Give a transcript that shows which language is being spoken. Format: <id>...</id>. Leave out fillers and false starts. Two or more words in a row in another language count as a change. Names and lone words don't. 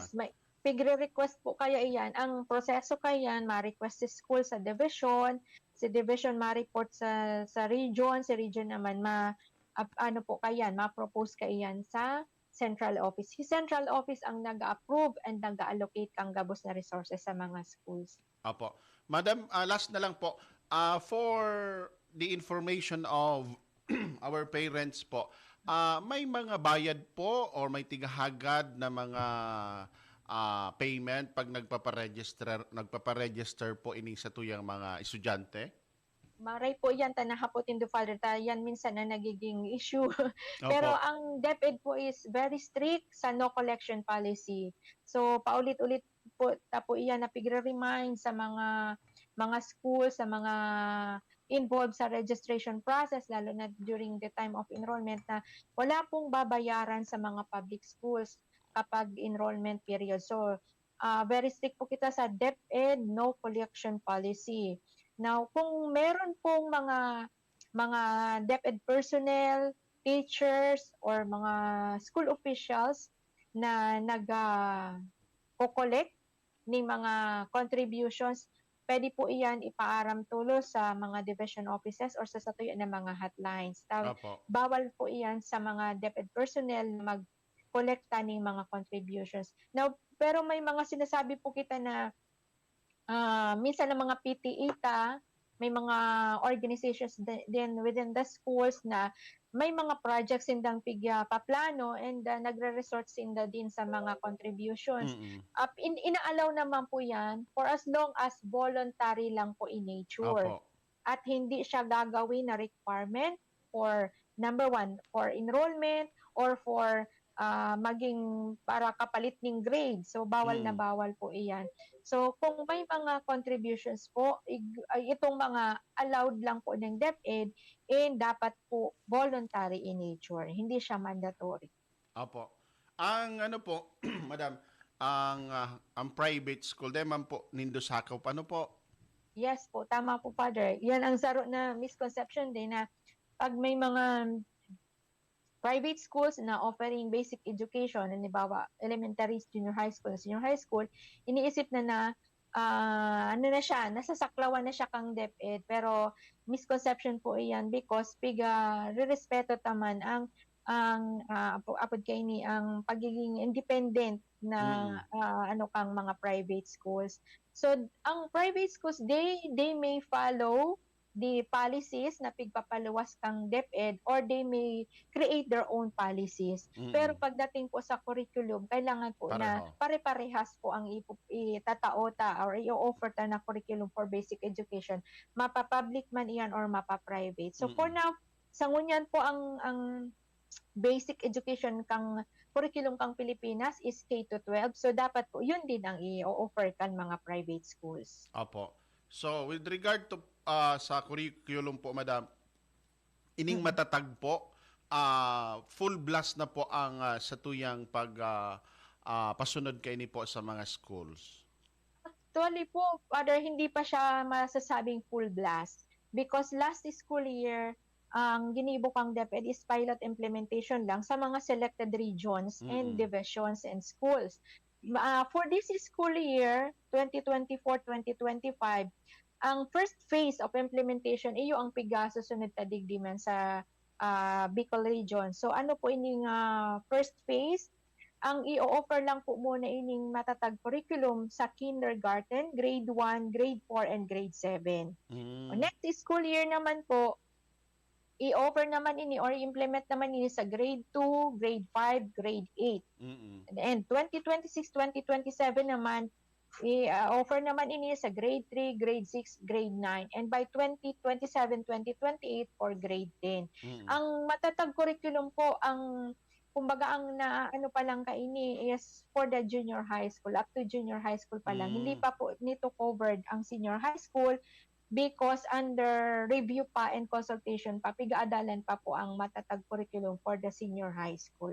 <bik>Yes, may pigre-request po kaya iyan. Ang proseso kayan, ma-request sa school sa division, si division ma-report sa region, si region naman ma-propose kayan sa central office. Si central office ang nag-approve and nag-allocate kang gabos na</bik> <en>resources sa</en> <bik>mga schools. Apo. Madam, last na lang po.</bik> <en>For the information of our parents po,</en> <bik>may mga bayad po or may tigahagad na mga payment pag nagpaparegister po ini sa tuyang mga estudyante? Maray po yan, tanahapotin do Father,</bik> <tl>yan minsan na nagiging issue. Opo. Pero ang DepEd po</tl> <en>is very strict</en> <tl>sa</tl> <en>no collection policy.</en> <bik>So paulit-ulit po tapo iyan na pigre-remind sa mga schools, sa mga involved sa</bik> <en>registration process,</en> <bik>lalo na</bik> <en>during the time of enrollment,</en> <tl>na wala pong babayaran sa mga</tl> <en>public schools</en> <tl>kapag enrollment period.</tl> <bik>So</bik> <en>very strict</en> <bik>po kita sa DepEd</bik> <en>no collection policy.</en> <tl>Now, kung meron pong mga</tl> <en>DepEd personnel,</en> <tl>teachers, or mga</tl> <en>school officials</en> <tl>na nag-collect ng mga contributions,</tl> <bik>pwede po iyan ipaaram tulo sa mga division offices or sa satuyan ng mga hotlines.</bik> <tl>Opo. Bawal po iyan sa mga DepEd personnel na mag-collecta ng mga contributions. Now,</tl> <bik>pero may mga sinasabi po kita na minsan ng mga PTE may mga organizations din</bik> <en>within the schools</en> <bik>na may mga projects sindang paplano and nagre-resort sinda din sa mga contributions. Inaalaw naman po yan</bik> <en>for as long as voluntary</en> <bik>lang po</bik> <en>in nature.</en> <tl>Opo. At hindi siya gagawin na requirement</tl> <en>for number one, for enrollment</en> <tl>or for maging para kapalit ng grade. So, bawal na bawal po iyan. So, kung may mga contributions po, itong mga allowed lang po ng DepEd, dapat po</tl> <en>voluntary in nature.</en> <tl>Hindi siya mandatory. Opo.</tl> <bik>Ang Madam, ang private school, man po, nindo sakaw, paano po? Yes po, tama po, Father. Yan ang saro na misconception din na pag may mga</bik> <en>private schools</en> <bik>na</bik> <en>offering basic education,</en> <tl>halimbawa elementary,</tl> <en>junior high school, senior high school,</en> <tl>iniisip na nasasaklawan na siya kang DepEd, pero misconception po iyan because re-respeto taman ang apod kay ni ang pagiging independent na kang mga private schools. So ang private schools,</tl> <en>they may follow the policies na pigpapaluwas kang DepEd, or they may create their own policies.</en> <tl>Pero Mm-mm. pagdating po sa curriculum, kailangan po na Pareho.</tl> <bik>pare-parehas po ang itataota or i-offer ta na curriculum</bik> <en>for basic education,</en> <bik>mapa-public man iyan or mapa-private. So for Mm-mm.</bik> <en>now,</en> <bik>sa ngunyan po ang</bik> <en>basic education</en> <bik>kang curriculum kang Pilipinas is K to 12. So dapat po yun din ang i-offer kan mga</bik> <en>private schools.</en> <tl>Opo.</tl> <bik>So,</bik> <en>with regard to</en> <bik>sa curriculum po, madam, ining Mm. matatag po,</bik> <en>full blast</en> <bik>na po ang sa tuyang pasunod kay ni po sa mga schools.</bik> <tl>Actually po, Father, hindi pa siya masasabing</tl> <en>full blast because last school year,</en> <bik>ang ginibok ang DepEd is</bik> <en>pilot implementation</en> <bik>lang sa mga</bik> <en>selected regions and Mm-mm. divisions and schools. For this school year,</en> <bik>2024-2025, ang</bik> <en>first phase of implementation</en> <bik>iyo ang piga susunod ta digdiman sa Bicol region. So ano po ining</bik> <en>first phase?</en> <bik>Ang i-offer lang po muna ining</bik> <en>matatag curriculum</en> <bik>sa kindergarten,</bik> <en>grade 1, grade 4, and grade 7. Mm. Next school year</en> <bik>naman po, i-offer naman ini or implement naman ini sa grade 2, grade 5, grade 8. Mm-mm. And 2026-2027 naman, i-offer naman ini sa grade 3, grade 6, grade 9.</bik> <en>And by 2027-2028 for grade 10. Mm-mm.</en> <bik>Ang matatag curriculum po, ang kumbaga ang ano pa lang kaini is</bik> <en>for the junior high school, up to junior high school pa lang.</en> <tl>Hindi pa po nito covered ang</tl> <en>senior high school because under review</en> <tl>pa</tl> <en>and consultation</en> <tl>pa, pigaadalan pa po ang matatag curriculum</tl> <en>for the senior high school.</en>